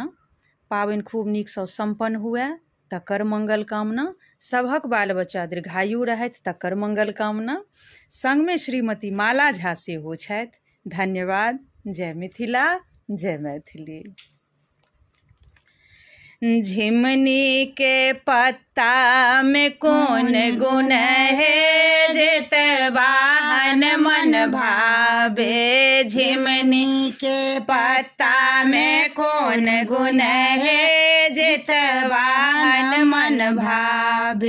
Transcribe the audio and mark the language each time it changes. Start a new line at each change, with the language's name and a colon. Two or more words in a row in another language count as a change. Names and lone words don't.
Maithili: पाबनि खूब नीकसँ सम्पन्न हुए तकर मंगल कामना। सभक बाल बच्चा दीर्घायु रहथि तकर मंगल कामना। संगमे श्रीमती माला झा सेहो छथि। धन्यवाद। जय मिथिला, जय मैथिली। झिमनी के पत्ता में कौन गुण है, जितवाहन मन भावे। झिमनी के पत्ता में कौन गुण है, जितवाहन मन भावे।